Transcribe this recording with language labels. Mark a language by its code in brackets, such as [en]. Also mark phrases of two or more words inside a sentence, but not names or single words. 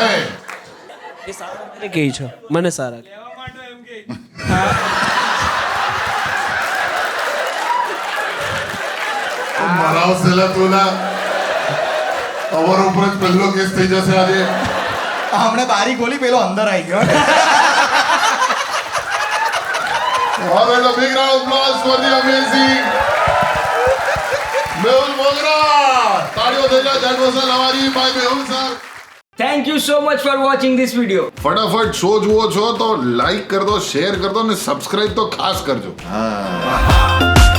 [gu] એ સારા મને કહે છો, મને સારા કહે. મરાવશે લા તું ના. અમારો ઉપર જ પહેલો કેસ થઈ જશે આજે. હમણે બારી ખોલી પેલો અંદર આવી ગયો. [en] All right, a big round of applause for the amazing Mehul Mogra. [gu] તાળીઓ થઈ જાય. [en] That was a lavari by Mehul sir. Thank you so much for watching this video. [gu] ફટાફટ શો જુઓ છો તો લાઈક [hi] कर दो, [gu] શેર [hi] कर दो [gu] અને સબસ્ક્રાઇબ તો ખાસ કરજો. હા.